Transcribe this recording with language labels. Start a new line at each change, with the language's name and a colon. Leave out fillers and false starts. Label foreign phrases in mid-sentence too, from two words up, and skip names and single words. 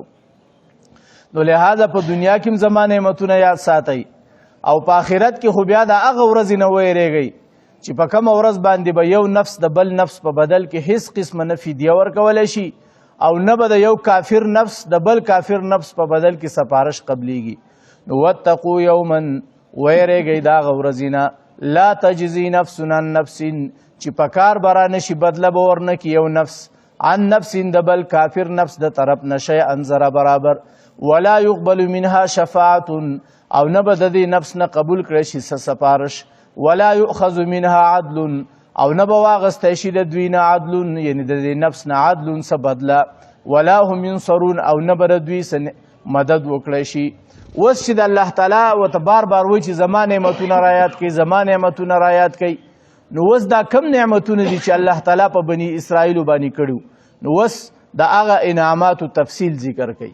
Pashto: نو لہذا په دنیا کې هم زما نعمتونه یاد ساتئ او په آخرت کې خو بیا د هغه ورځې نه ویریږئ چې په کومه ورځ باندې به یو نفس د بل نفس په بدل کې هیڅ قسمه نه فدیه ورکولی شي او نه به د یو کافر نفس د بل کافر نفس په بدل کې سپارش قبلیږي. نو
Arabic: واتقوا یوما
Pashto: ویریږئ د هغه ورځې نه
Arabic: لا تجزی نفس عن نفس
Pashto: چې په کار به رانشي بدله به ورنکړي یو نفس
Arabic: عن نفس
Pashto: د بل کافر نفس د طرف نه شیئا ذره برابر،
Arabic: ولا يقبل منها شفاعت
Pashto: او نه به د دې نفس نه قبول کړی شي څه سپارش،
Arabic: ولا يؤخذ منها عدل
Pashto: او نه به واغستی شي د دوی نه عدل یعنی د دې نفس نه عدل څه بدله،
Arabic: ولا هم ينصرون
Pashto: او نه به د دوی څه مدد وکړی شي. اوس چې د الله تعالی ورته بار بار وایي چې زما نعمتونه رایاد کړئ، زما نعمتونه رایاد کړئ، نو اوس دا کم نعمتونه دي چې الله تعالی په بني اسرائیلو باندې کړي، نو اوس د هغه انعاماتو تفصیل ذکر کوي.